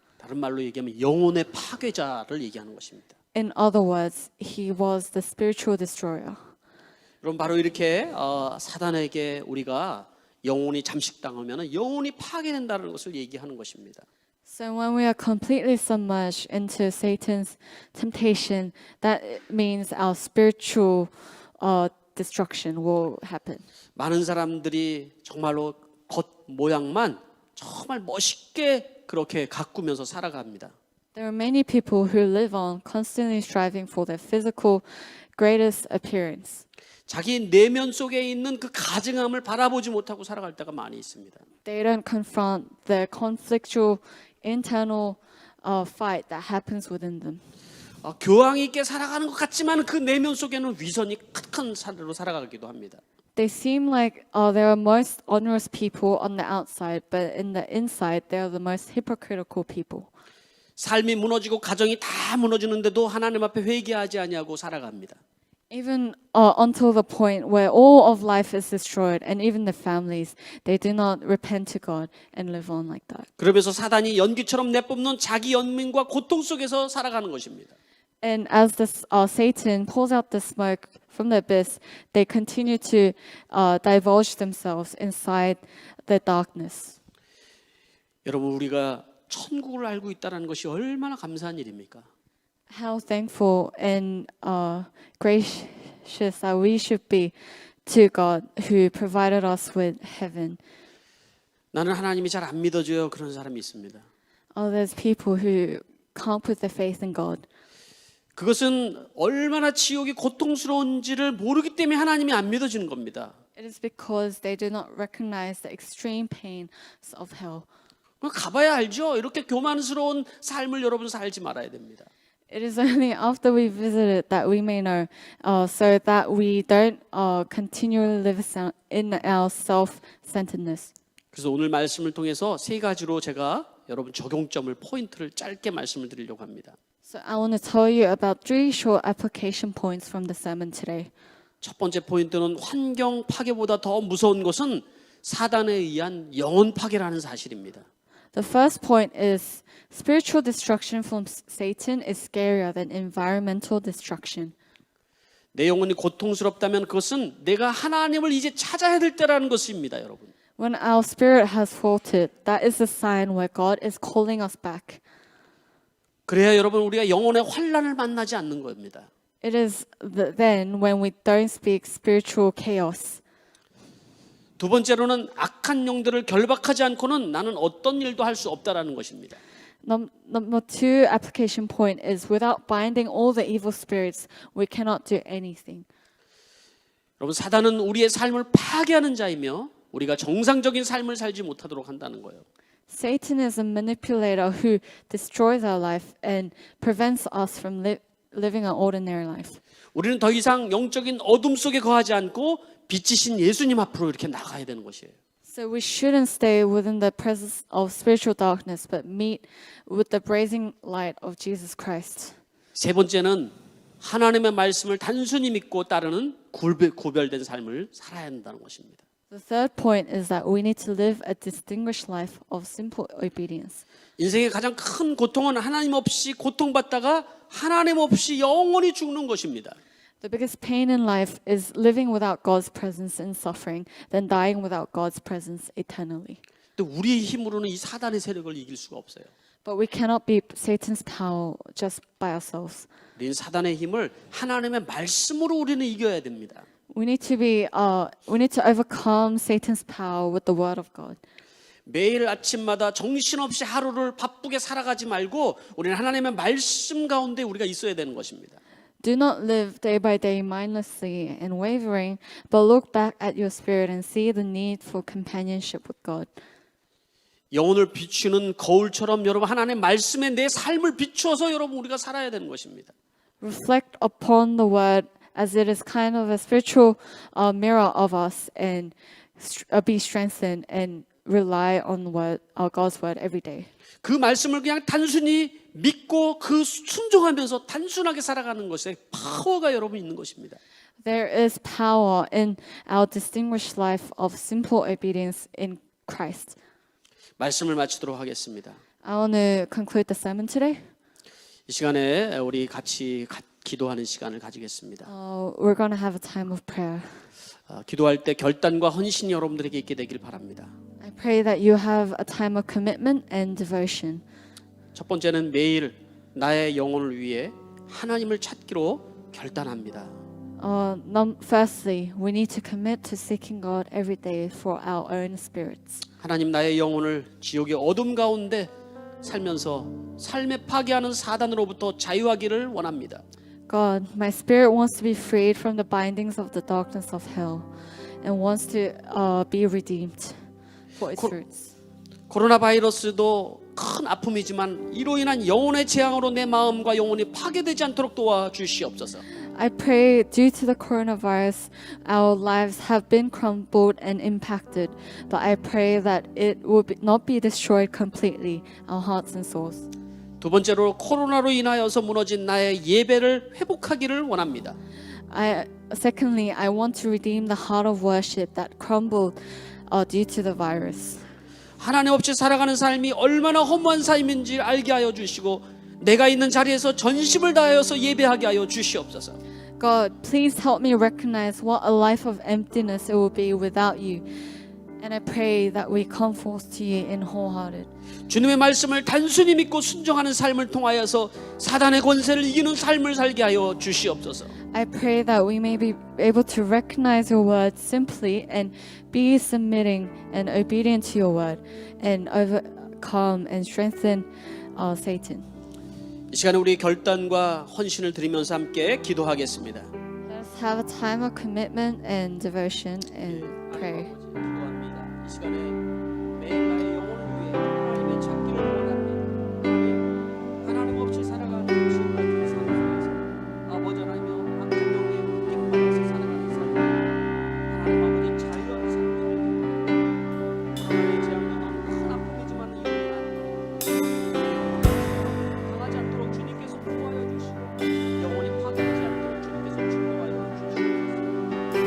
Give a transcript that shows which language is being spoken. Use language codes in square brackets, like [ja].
[ko] 다른 말로 얘기하면 영혼의 파괴자를 얘기하는 것입니다. [en] In other words, he was the spiritual destroyer. [ko] 그럼 바로 이렇게 사단에게 우리가 영혼이 잠식당하면 영혼이 파괴된다는 것을 얘기하는 것입니다. [en] So when we are completely submerged into Satan's temptation, that means our spiritual destruction will happen. [ko] 많은 사람들이 정말로 겉 모양만 정말 멋있게 그렇게 가꾸면서 살아갑니다. [en] There are many people who live on constantly striving for their physical greatest appearance. [ko] 자기 내면 속에 있는 그 가증함을 바라보지 못하고 살아갈 때가 많이 있습니다. [en] They don't confront the conflictual internal fight that happens within them. [ko] 교황 있게 살아가는 것 같지만 그 내면 속에는 위선이 큰 삶으로 살아가기도 합니다. [en] They seem like they are most honorous people on the outside, but in the inside, they are the most hypocritical people. [ko] 삶이 무너지고 가정이 다 무너지는데도 하나님 앞에 회개하지 아니하고 살아갑니다. [en] Even until the point where all of life is destroyed, and even the families, they do not repent to God and live on like that. [ko] 그러면서 사단이 연기처럼 내뿜는 자기 연민과 고통 속에서 살아가는 것입니다. [en] And as this Satan pulls out the smoke from the abyss, they continue to divulge themselves inside the darkness. [ko] 여러분 우리가 천국을 알고 있다는 것이 얼마나 감사한 일입니까? [en] How thankful and gracious that we should be to God who provided us with heaven. [ko] 나는 하나님이 잘 안 믿어져요. 그런 사람이 있습니다. [en] Oh, there's people who can't put their faith in God. [ko] 그것은 얼마나 지옥이 고통스러운지를 모르기 때문에 하나님이 안 믿어지는 겁니다. [en] It is because they do not recognize the extreme pains of hell. [ko] 가봐야 알죠. 이렇게 교만스러운 삶을 여러분 살지 말아야 됩니다. [en] It is only after we visit it that we may know, so that we don't continually live in our self-centeredness. [ko] 그래서 오늘 말씀을 통해서 세 가지로 제가 여러분 적용점을 포인트를 짧게 말씀을 드리려고 합니다. [en] So I want to tell you about 3 short application points from the sermon today. [ko] 첫 번째 포인트는 환경 파괴보다 더 무서운 것은 사단에 의한 영혼 파괴라는 사실입니다. [en] The first point is spiritual destruction from Satan is scarier than environmental destruction. [ko] 내 영혼이 고통스럽다면 그것은 내가 하나님을 이제 찾아야 될 때라는 것입니다, 여러분. [en] When our spirit has faltered, that is a sign where God is calling us back. [ko] 그래야 여러분 우리가 영혼의 환란을 만나지 않는 겁니다. [en] It is then when we don't speak spiritual chaos. [ko] 두 번째로는 악한 영들을 결박하지 않고는 나는 어떤 일도 할 수 없다라는 것입니다. [en] Number 2 application point is without binding all the evil spirits, we cannot do anything. [ko] 여러분 사단은 우리의 삶을 파괴하는 자이며 우리가 정상적인 삶을 살지 못하도록 한다는 거예요. [en] Satan is a manipulator who destroys our life and prevents us from living an ordinary life. [ko] 우리는 더 이상 영적인 어둠 속에 거하지 않고 빛이신 예수님 앞으로 이렇게 나가야 되는 것이에요. [en] So we shouldn't stay within the presence of spiritual darkness, but meet with the blazing light of Jesus Christ. [ko] 세 번째는 하나님의 말씀을 단순히 믿고 따르는 구별된 삶을 살아야 한다는 것입니다. [en] The third point is that we need to live a distinguished life of simple obedience. [ko] 인생의 가장 큰 고통은 하나님 없이 고통받다가 하나님 없이 영원히 죽는 것입니다. [en] The biggest pain in life is living without God's presence and suffering, then dying without God's presence eternally. [ko] 또 우리의 힘으로는 이 사단의 세력을 이길 수가 없어요. [en] But we cannot beat Satan's power just by ourselves. [ko] 우리는 사단의 힘을 하나님의 말씀으로 우리는 이겨야 됩니다. [en] We need to overcome Satan's power with the word of God. [ko] 매일 아침마다 정신없이 하루를 바쁘게 살아가지 말고 우리는 하나님의 말씀 가운데 우리가 있어야 되는 것입니다. [en] Do not live day by day mindlessly and wavering, but look back at your spirit and see the need for companionship with God. [ko] 영혼을 비추는 거울처럼 여러분 하나님의 말씀에 내 삶을 비추어서 여러분 우리가 살아야 되는 것입니다. [en] Reflect upon the word as it is kind of a spiritual mirror of us and be strengthened and rely on God's word every day. [ko] 그 말씀을 그냥 단순히 믿고 그 순종하면서 단순하게 살아가는 것에 파워가 여러분 있는 것입니다. [en] There is power in our distinguished life of simple obedience in Christ. [ko] 말씀을 마치도록 하겠습니다. [en] I want to conclude the sermon today. [ko] 이 시간에 우리 같이 기도하는 시간을 가지겠습니다. [en] We're going to have a time of prayer. [ko] 기도할 때 결단과 헌신이 여러분들에게 있게 되길 바랍니다. [en] I pray that you have a time of commitment and devotion. [ko] 첫 번째는 매일 나의 영혼을 위해 하나님을 찾기로 결단합니다. [en] Firstly, we need to commit to seeking God every day for our own spirits. [ko] 하나님 나의 영혼을 지옥의 어둠 가운데 살면서 삶에 파괴하는 사단으로부터 자유하기를 원합니다. [en] God, my spirit wants to be freed from the bindings of the darkness of hell and wants to be redeemed for its fruits. [ko] 코로나 바이러스도 큰 아픔이지만 이로 인한 영혼의 재앙으로 내 마음과 영혼이 파괴되지 않도록 도와주시옵소서. [en] I pray due to the coronavirus, our lives have been crumbled and impacted, but I pray that it will not be destroyed completely, our hearts and souls. [ko] 두 번째로 코로나로 인하여서 무너진 나의 예배를 회복하기를 원합니다. [en] Secondly, I want to redeem the heart of worship that crumbled due to the virus. [ko] 하나님 없이 살아가는 삶이 얼마나 허무한 삶인지 알게 하여 주시고 내가 있는 자리에서 전심을 다하여서 예배하게 하여 주시옵소서. [en] God, please help me recognize what a life of emptiness it will be without you. And I pray that we come forth to you in wholehearted. [ko] 주님의 말씀을 단순히 믿고 순종하는 삶을 통하여서 사단의 권세를 이기는 삶을 살게 하여 주시옵소서. [en] I pray that we may be able to recognize your word simply and be submitting and obedient to your word and overcome and strengthen Satan. [ko] 이 시간에 우리 결단과 헌신을 드리면서 함께 기도하겠습니다. [en] Let's have a time of commitment and devotion and prayer. [ko] 기도합니다. 이 시간에 매일 나의 영혼을 위해 하나님의 찾기를 원합니다. 하나님 없이 살아가는 지금까지 삶 속에서 아버지 하나님여 악정령에 깃발에서 살아가는 삶, 하나님 아버지 자유한 삶을 하나님의 재앙과 큰 아픔이지만 강하지 않도록 주님께서 보호하여 주시고 영혼이 파괴되지 않도록 주님께서 축복하여 주시옵소서.